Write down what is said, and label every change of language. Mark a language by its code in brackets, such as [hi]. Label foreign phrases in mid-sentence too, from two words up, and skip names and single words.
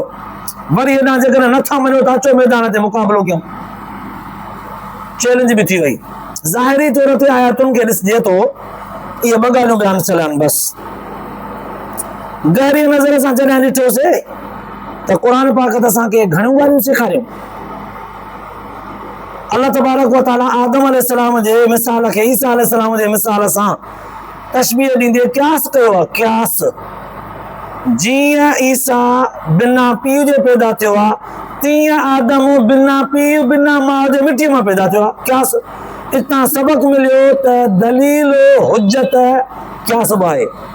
[sd] वरी हेॾां जेकॾहिं नथा मञो त अचो मैदान ते मुक़ाबिलो कयूं, चैलेंज बि थी वई। ज़ाहिरी तौर ते आयतुनि खे ॾिसिजे थो इहे ॿ ॻाल्हियूं बयानु थियल बसि। गहरी नज़र सां जॾहिं ॾिठोसीं त क़ुर पाक त असांखे घणियूं ॻाल्हियूं सेखारियूं। [ar] الله تبارك وتعالى [sd] आदम अलैहिस्सलाम जे मिसाल खे ईसा अलैहिस्सलाम जे मिसाल सां तशबीह ॾींदे क़यास कयो आहे। क़यास जीअं ईसा बिना पीउ जे पैदा थियो आहे, तीअं आदम बिना पीउ बिना माउ जे मिटीअ मां पैदा थियो आहे। क़यास इतां सबक मिलियो त दलील हुज्जत क़यास बि आहे।